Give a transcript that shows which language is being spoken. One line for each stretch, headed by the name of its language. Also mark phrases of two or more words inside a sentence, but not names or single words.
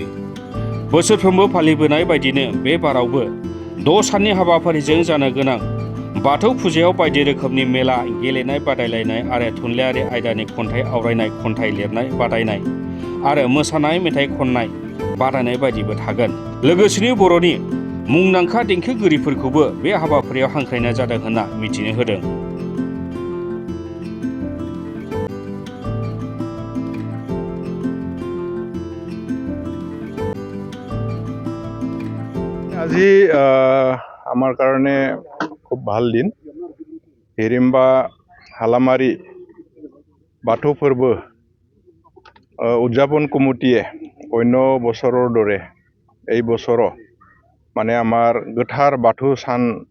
Bodo: बोसोरफ्रोमबो फालिबोनाय बायदिनो बे बारावबो 6 साननि हाबाफारिजों जानो गोनां बाथौ फुजायाव बायदि रोखोमनि मेला गेलेनाय बादायलायनाय आरो थुनलाइयारि आयदानि खन्थाइ आवरायनाय खन्थाइ लिरनाय बादायनाय आरो मोसानाय मेथाइ खननाय बादायनाय बायदिबो थागोन। लोगोसेनो बर'नि मुंदांखा देंखोगिरिफोरखौबो बे हाबाफारियाव हांख्रायनाय जादों होनना मिथिनो होदों।
Assamese: আজি আমার কারণে খুব ভাল দিন। হিরিম্বা হালামারি বাথৌ फोरबो উদযাপন কমিটিয়ে অন্য বছৰৰ দৰে এই বছৰো মানে আমাৰ গোথাৰ বাথৌ সান